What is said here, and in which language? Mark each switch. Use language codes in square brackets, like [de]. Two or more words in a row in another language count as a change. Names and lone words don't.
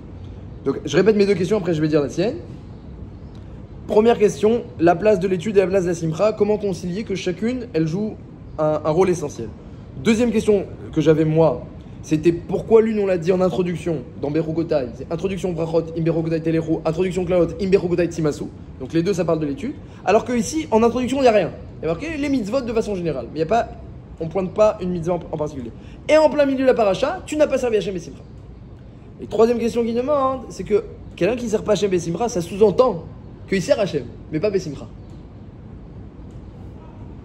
[fr] Donc, je répète mes deux questions, après je vais dire la sienne. Première question, la place de l'étude et la place de la simcha, comment concilier que chacune, elle joue un rôle essentiel. Deuxième question que j'avais moi, c'était pourquoi l'une on l'a dit en introduction, dans Bechukotai, c'est introduction brachot, [he] אם בחוקותי תלכו, [fr] introduction klalot, [he] אם בחוקותי תמאסו. [fr] Donc les deux ça parle de l'étude. Alors que ici, en introduction, il n'y a rien. Il y a marqué les mitzvot de façon générale. Mais il y a pas, on pointe pas une mitzvah en particulier. Et en plein milieu de la paracha, tu n'as pas servi [he] השם בשמחה. [fr] Et troisième question qu'il demande, c'est que quelqu'un qui ne sert pas [he] השם בשמחה, [fr] ça sous-entend qu'il sert Hachem, mais pas besimcha.